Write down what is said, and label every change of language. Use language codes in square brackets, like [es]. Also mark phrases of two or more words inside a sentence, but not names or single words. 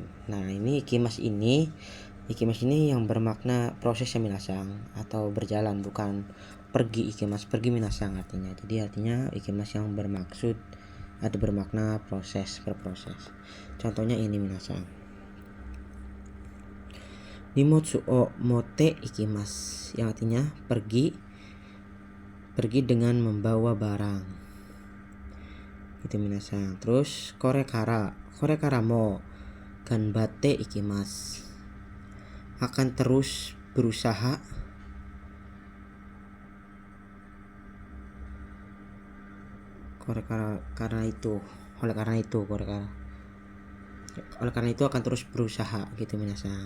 [id] Nah, ini ikimas ini yang bermakna prosesnya minasang atau berjalan, bukan pergi pergi minasang artinya. Jadi artinya ikimas yang bermaksud atau bermakna berproses. Contohnya ini minasang. [ja] 荷物を持って行きます [id] yang artinya pergi dengan membawa barang. Itu minasang. Terus [ja] これからも頑張っていきます, [id] akan terus berusaha oleh karena itu akan terus berusaha gitu minasang.